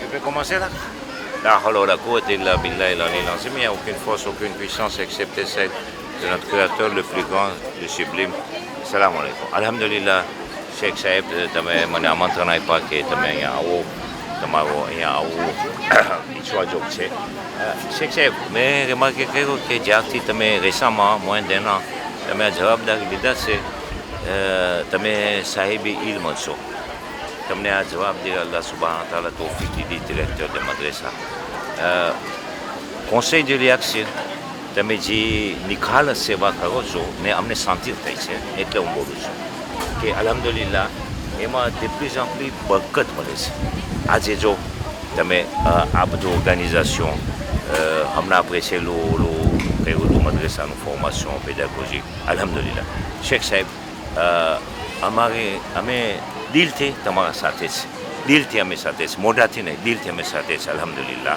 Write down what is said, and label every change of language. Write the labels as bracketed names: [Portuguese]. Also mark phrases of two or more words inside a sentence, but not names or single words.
[French] commencer là? [Arabic] لا حول ولا قوة إلا بالله العلي العظيم. [French] Il n'y a aucune force, aucune puissance excepté celle de notre Créateur le plus grand, le sublime. [Arabic] سلام عليكم. الحمد لله, Cheikh Saib, [Gujarati] તમે મને આમંત્રણ આપ્યા કે તમે અહીંયા આવો, તમારો અહીંયા આવું ઈચ્છવા જોગ છે. શેખ સાહેબ, મેં રિમાર્કે કર્યું કે જ્યારથી તમે રેસામાં [French] moins d'un an [Gujarati] તમે આ જવાબદારી લીધા છે, તમે સાહેબી ઇલ્મ છો. તમને આ જવાબદારી [Arabic] الله سبحان تعالى [Gujarati] તૌફીક દીધી, ડિરેક્ટર [French] de madrasa. conseil de réaction, [Gujarati] તમે જે નિખાલસ સેવા કરો છો ને અમને શાંતિ થઈ છે, એટલે હું બોલું છું કે અલ્હમ્દુલિલ્લાહ એમાં [French] de plus en plus [Gujarati] બરકત મળે છે. આજે જો તમે આ બધું ઓર્ગેનાઇઝેશન હમણાં આપણે છેલ્લું કર્યું હતું મદ્રેસાનું [French] formation pédagogie, [Gujarati] અલ્હમ્દુલિલ્લાહ. શેખ સાહેબ, અમે દિલથી તમારા સાથે છે, દિલથી અમે સાથે છે, મોઢાથી નહીં, દિલથી અમે સાથે છે, અલ્હમ્દુલિલ્લાહ.